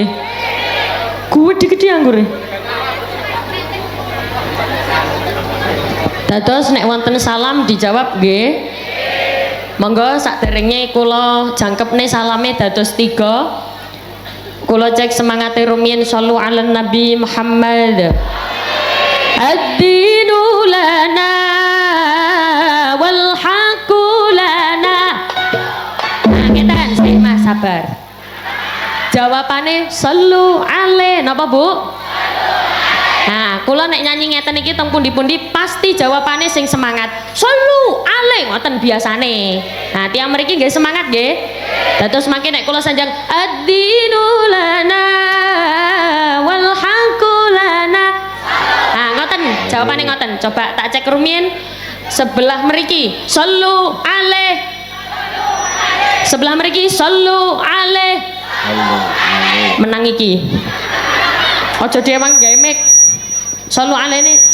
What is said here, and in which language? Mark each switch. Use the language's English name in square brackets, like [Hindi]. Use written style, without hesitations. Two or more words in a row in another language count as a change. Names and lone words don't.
[Javanese] Gede-gede anggure. Dados nek wonten salam dijawab nggih. Monggo sakderenge kula jangkepne salame dados 3. Kula cek semangate rumiyin [Arabic] sallu ala Nabi Muhammad. Ad-dinu lana wal haqqu lana. [Javanese] Ngetan Mas sabar. Jawabane [Arabic] sallu alaihi [Javanese] napa Bu? Nah, kula nek nyanyi ngeten iki teng pundi-pundi pasti jawabane sing semangat. [Arabic] Sallu alaihi [Javanese] ngoten biasane. Nah, tiyang mriki nggih semangat nggih. Dados mangke nek kula sanjang [Arabic] ad-dinu lana wal haqqu lana. [Javanese] Nah, ngoten jawabane ngoten. Coba tak cek rumiyin sebelah mriki. [Arabic] Sallu alaihi. [Javanese] Sebelah mriki [Arabic] sallu alaihi. [Javanese] Menang iki. Aja dhewang gawe mik. [Arabic] Sallu alaihi.